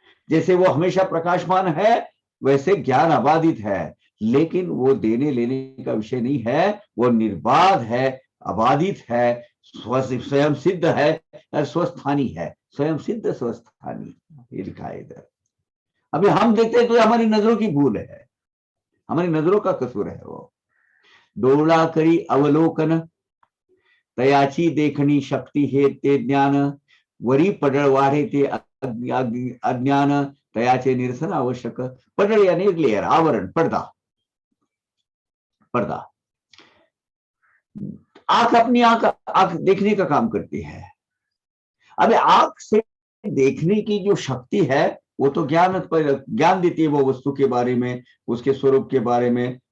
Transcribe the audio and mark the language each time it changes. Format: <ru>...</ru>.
<hi>जैसे वो हमेशा प्रकाशमान है, वैसे ज्ञान अबाधित है, लेकिन वो देने लेने का विषय नहीं है, वो निर्बाध है, अबाधित है, स्वयं सिद्ध है और स्वस्थानी है। स्वयं सिद्ध स्वस्थानी, ये लिखा है इधर। अभी हम देखते हैं तो हमारी नजरों की भूल है, हमारी नजरों का कसूर है।</hi> <mr>वो डोळा करी अवलोकन, तयाची देखणी शक्ती हे ते ज्ञान, वरी पडळ वाढे ते अज्ञान, तयाचे निरसन आवश्यक।</mr> <hi>पडळ यानी लेयर, आवरण, पर्दा। पर्दा, आंख अपनी आंख देखने का काम करती है। अब आंख से देखने की जो शक्ति है वो तो ज्ञान देती है, वो वस्तु के बारे में, उसके स्वरूप के बारे में।</hi>